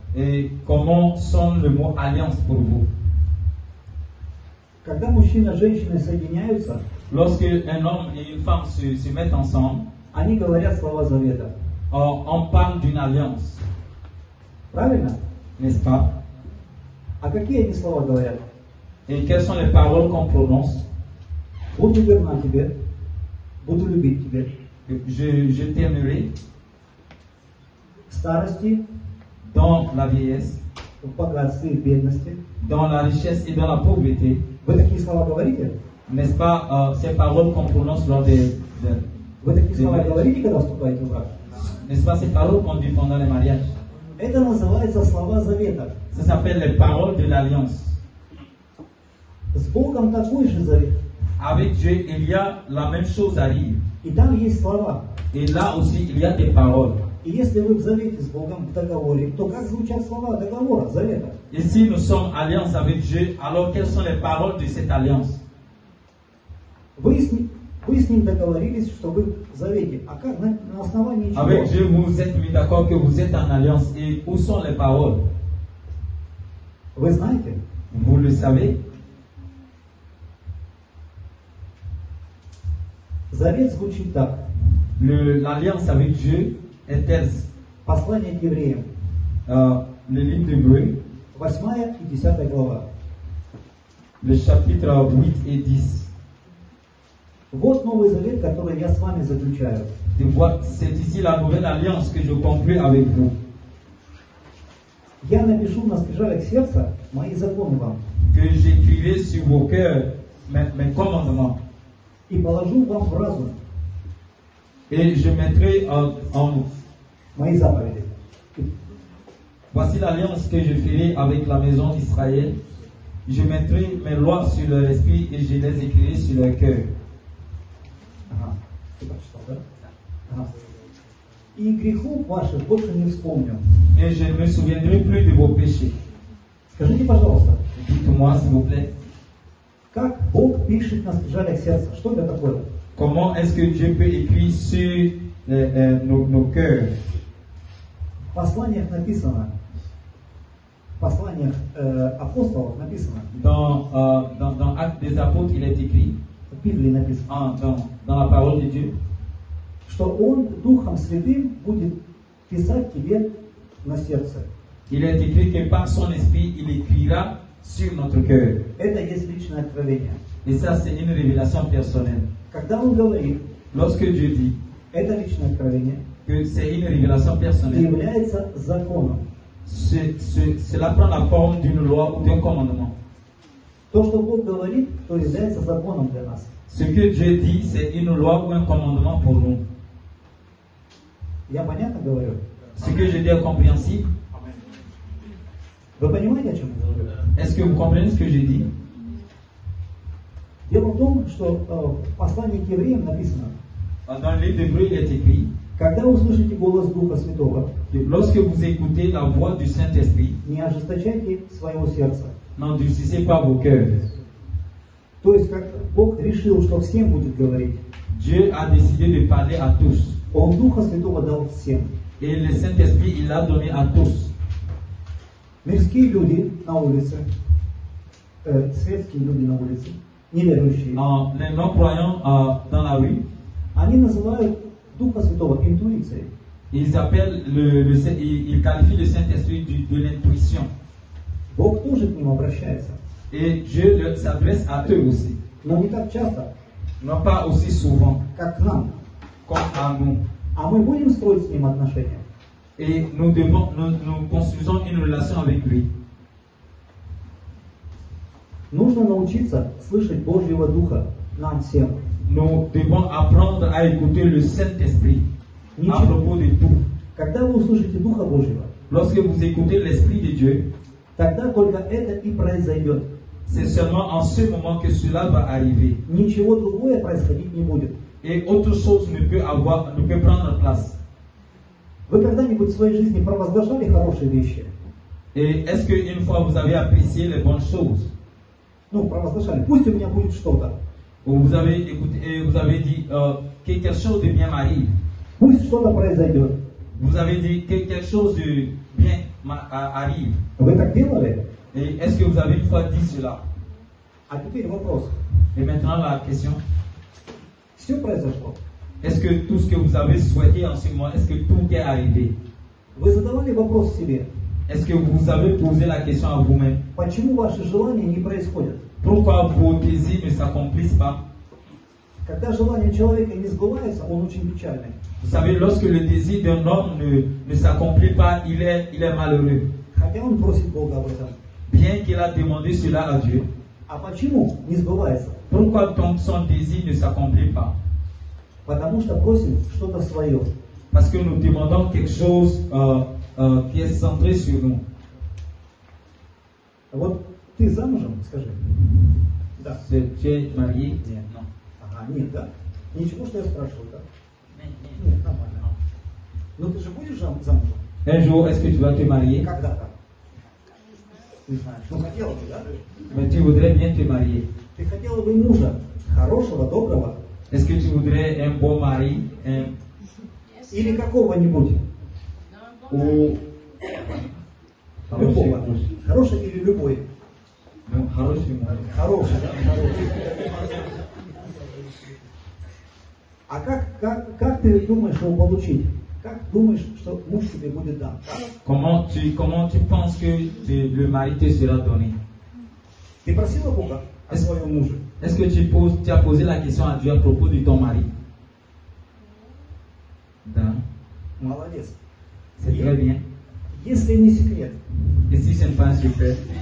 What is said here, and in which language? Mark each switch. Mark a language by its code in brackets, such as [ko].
[fr] Et comment sonne le mot alliance pour vous? [ru] Когда мужчина и женщина соединяются, [fr] Lorsque un homme et une femme se mettent ensemble, [ru] они говорят слова Завета. [fr] on parle d'une alliance, [ru] Правильно? [fr] n'est-ce pas? [ru] А какие они слова говорят? [fr] Et quelles sont les paroles qu'on prononce? [ru] Буду верна тебе, буду любить тебя. [fr] Je t'aimerai [ru] В старости, [fr] dans la vieillesse, [ru] в богатстве и в бедности. [fr] dans la richesse et dans la pauvreté. [ru] Вы такие слова говорите? [fr] N'est-ce pas ces paroles qu'on prononce lors [ru] Вы такие слова говорите, когда вступаете в брак? [fr] n'est-ce pas ces paroles qu'on dit pendant les mariages? [ru] Это называется слова Завета. [fr] Ça s'appelle les paroles de l'alliance. [ru] С Богом такой же завет. [fr] Avec Dieu, il y a la même chose arrive. [ru] И там есть слова. [fr] Et là aussi, il y a des paroles. [ru] И если вы в завете с Богом, в договоре, то как звучат слова договора, завета? [fr] Et si nous sommes en alliance avec Dieu, alors quelles sont les paroles de cette alliance? [ru] Вы с ним договорились, что вы в завете. А как? На основании чего? [fr] Avec Dieu, vous vous êtes mis d'accord que vous êtes en alliance. Et où sont les paroles? [ru] Вы знаете? [fr] Vous le savez? [ru] Завет звучит так. [fr] L'alliance avec Dieu est telle. [ru] Послание к евреям. [fr] Le livre d'Hébreux, [ru] 8 и 10 глава. [fr] le chapitre 8 et 10. [ru] Вот Новый Завет, который я с вами заключаю. [fr] C'est ici la nouvelle alliance que je conclue avec vous. [ru] Я напишу на скрижалях сердца мои законы вам. [fr] Que j'écrirai sur vos cœurs mes commandements. [ru] И положу вам в разум [fr] Et je mettrai en [ru] мои заповеди. [fr] Voici l'alliance que je ferai avec la maison d'Israël. Je mettrai mes lois sur leur esprit et je les écrirai sur leur cœur. [ru] Ага. Ты прочитал, да? Ага. И грехов ваших больше не вспомню. [fr] Et je ne me souviendrai plus de vos péchés. [ru] Скажите, пожалуйста, [fr] Dites-moi, s'il vous plaît, [ru] как Бог пишет на скрижалях сердца? Что это такое? [fr] comment est-ce que Dieu peut écrire sur nos cœurs? [ru] В посланиях написано, в посланиях апостолов написано, [fr] Dans Actes des Apôtres, il est écrit, [ru] в Библии написано, [fr] dans la parole de Dieu, [ru] что Он Духом Святым будет писать тебе на сердце. [fr] Il est écrit que par son esprit, il écrira sur notre cœur. [ru] Это есть личное откровение. [fr] Et ça, c'est une révélation personnelle. [ru] Когда Он говорит, [fr] Lorsque Dieu dit [ru] это личное откровение, [fr] que c'est une révélation [ru] и [fr] personnelle, [ru] является законом. [fr] cela prend la forme d'une loi ou d'un commandement. [ru] То, что Бог говорит, то является законом для нас. [fr] Ce que Dieu dit, c'est une loi ou un commandement pour nous. [ru] Я понятно говорю? [fr] Ce que je dis est compréhensible. [ru] Вы понимаете, о чем я говорю? [fr] Est-ce que vous comprenez ce que j'ai dit? [ru] Дело в том, что в послании к евреям написано, [fr] Dans le livre d'Hébreux, il est écrit [ru] когда услышите голос Духа Святого, [fr] que lorsque vous écoutez la voix du Saint-Esprit, [ru] не ожесточайте своего сердца. [fr] n'endurcissez pas vos cœurs. [ru] То есть, как Бог решил, что всем будет говорить, [fr] Dieu a décidé de parler à tous. [ru] Он Духа Святого дал всем. [fr] Et le Saint-Esprit, il l'a donné à tous. [ru] Мирские люди на улице, светские люди на улице, неверующие, [fr] Les non-croyants dans la rue, [ru] они называют Духа Святого интуицией. [fr] ils appellent ils qualifient le Saint-Esprit de l'intuition. [ru] Бог тоже к ним обращается, [fr] Et Dieu s'adresse à eux aussi. [ru] но не так часто, [fr] Non pas aussi souvent [ru] как к нам. [fr] comme à nous. [ru] А мы будем строить с ним отношения. [fr] Et nous construisons une relation avec lui. [ru] Нужно научиться слышать Божьего Духа нам всем. [fr] Nous devons apprendre à écouter le Saint-Esprit à propos de tout. [ru] Когда вы услышите Духа Божьего, [fr] Lorsque vous écoutez l'Esprit de Dieu, [ru] тогда только это и произойдет. [fr] c'est seulement en ce moment que cela va arriver. [ru] Ничего другое происходить не будет. [fr] Et autre chose ne peut prendre place. [ru] Вы когда-нибудь в своей жизни провозглашали хорошие вещи? [fr] Et est-ce qu'une fois vous avez apprécié les bonnes choses, [ru] Ну, провозглашали. Пусть у меня будет что-то. [fr] ou vous avez écouté et vous avez dit que quelque chose de bien m'arrive, [ru] Пусть что-то произойдет. [fr] vous avez dit que quelque chose de bien arrive. [ru] Вы так делали? [fr] Et est-ce que vous avez une fois dit cela? [ru] А теперь вопрос. [fr] Et maintenant la question, [ru] Все произошло. [fr] est-ce que tout ce que vous avez souhaité en ce moment, est-ce que tout est arrivé? [ru] Вы задавали вопрос себе. [fr] Est-ce que vous avez posé la question à vous-même? [ru] Почему ваши желания не происходят? [fr] Pourquoi vos désirs ne s'accomplissent pas? [ru] Когда желания человека не сбываются, он очень печальный. [fr] Vous savez, lorsque le désir d'un homme ne s'accomplit pas, il est malheureux. [ru] Хотя он просит Бога об этом. [fr] Bien qu'il a demandé cela à Dieu. [ru] А почему не сбывается? [fr] Pourquoi donc son désir ne s'accomplit pas? [ru] Потому что просит что-то свое. [fr] Parce que nous demandons quelque chose qui est centré sur nous. [ru] Вот ты замужем, скажи. Да. [fr] Tu es marié? Non. [ru] Ага, нет, да. Ничего, что я спрашиваю, да? Нет, нормально. Но ты же будешь замужем? [fr] Un jour, est-ce que tu vas te marier? [ru] Когда-то. Не знаешь. Ну, хотела бы, да? [fr] Mais tu voudrais bien te marier. [ru] Ты хотела бы мужа хорошего, доброго, [fr] Est-ce que tu voudrais un bon mari? [ru] или какого-нибудь? [fr] Ou... [ru] Любого. Хороший или любой? Хороший муж. Хороший, да? Хороший. А как ты думаешь его получить? Как думаешь, что муж тебе будет дан? [fr] Comment tu penses que le mari te sera donné? [ru] Ты просила Бога о своем муже? [fr] Est-ce que tu as posé la question à Dieu à propos de ton mari? [ru] Да. Молодец. [fr] C'est très bien. [ru] Если не секрет, [fr] Et si ce n'est pas un secret?